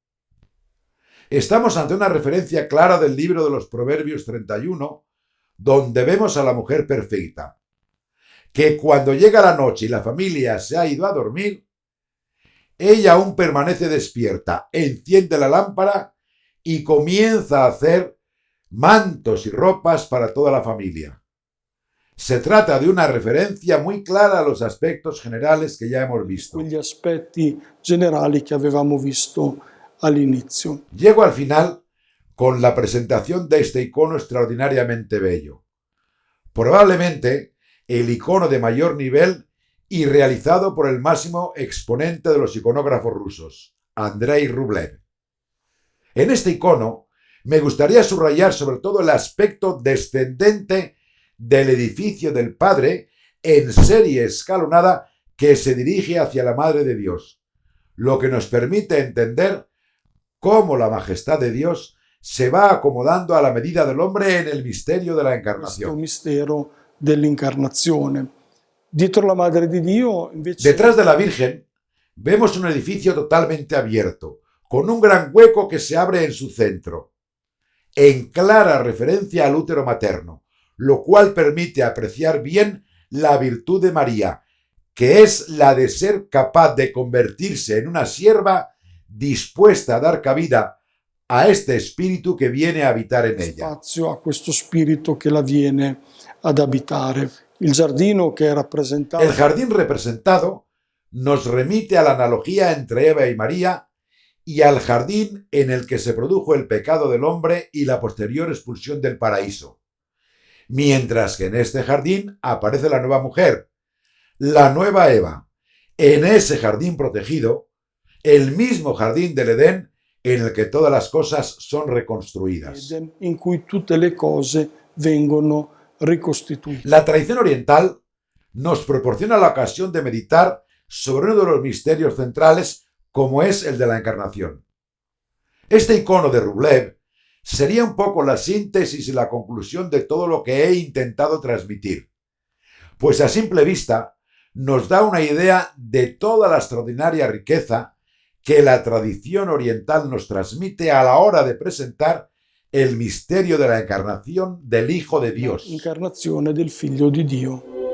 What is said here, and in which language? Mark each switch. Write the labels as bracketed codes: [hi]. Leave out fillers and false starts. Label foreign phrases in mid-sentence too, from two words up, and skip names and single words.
[es] Estamos ante una referencia clara del libro de los Proverbios 31, donde vemos a la mujer perfecta, que cuando llega la noche y la familia se ha ido a dormir, ella aún permanece despierta, enciende la lámpara y comienza a hacer mantos y ropas para toda la familia. Se trata de una referencia muy clara a los aspectos generales que ya hemos visto. [it] Quegli aspetti generali che avevamo visto all'inizio. [es] Llego al final con la presentación de este icono extraordinariamente bello. Probablemente el icono de mayor nivel y realizado por el máximo exponente de los iconógrafos rusos, Andrei Rublev. En este icono me gustaría subrayar sobre todo el aspecto descendente del edificio del Padre en serie escalonada que se dirige hacia la Madre de Dios, lo que nos permite entender cómo la majestad de Dios se va acomodando a la medida del hombre en el misterio de la [it] Questo [es] encarnación. [it] mistero dell'incarnazione. Dietro la Madre di Dio, invece, [es] Detrás de la Virgen vemos un edificio totalmente abierto, con un gran hueco que se abre en su centro, en clara referencia al útero materno, lo cual permite apreciar bien la virtud de María, que es la de ser capaz de convertirse en una sierva dispuesta a dar cabida a este espíritu que viene a habitar en ella. [it] spazio a questo spirito che la viene ad abitare. Il giardino che è rappresentato [es] El jardín representado nos remite a la analogía entre Eva y María y al jardín en el que se produjo el pecado del hombre y la posterior expulsión del paraíso. Mientras que en este jardín aparece la nueva mujer, la nueva Eva, en ese jardín protegido, el mismo jardín del Edén en el que todas las cosas son reconstruidas. [it] Eden, in cui tutte le cose vengono ricostituite. [es] La tradición oriental nos proporciona la ocasión de meditar sobre uno de los misterios centrales como es el de la encarnación. Este icono de Rublev sería un poco la síntesis y la conclusión de todo lo que he intentado transmitir, pues a simple vista nos da una idea de toda la extraordinaria riqueza que la tradición oriental nos transmite a la hora de presentar el misterio de la encarnación del Hijo de Dios. [it] L'incarnazione del Figlio di Dio.